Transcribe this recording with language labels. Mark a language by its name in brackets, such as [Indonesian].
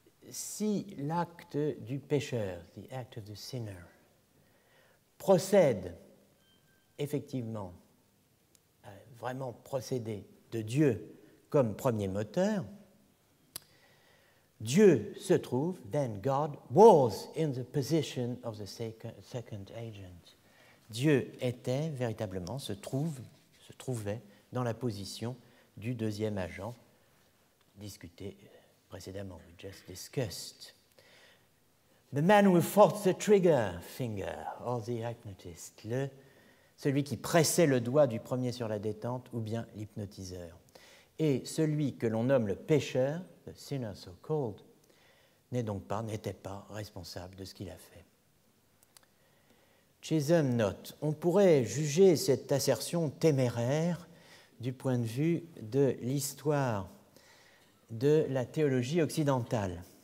[French] Si l'acte du pécheur, [English] the act of the sinner, [French] procède effectivement, vraiment procéder de Dieu comme premier moteur, Dieu se trouve, [English] then God was in the position of the second agent. [French] Dieu était véritablement, se trouvait dans la position du deuxième agent discuté précédemment, [English] we just discussed. The man who fought the trigger finger, or the hypnotist, [French] celui qui pressait le doigt du premier sur la détente, ou bien l'hypnotiseur. Et celui que l'on nomme le pécheur, [English] the sinner so called, [French] n'était pas responsable de ce qu'il a fait. Chisholm note, on pourrait juger cette assertion téméraire du point de vue de l'histoire de la théologie occidentale.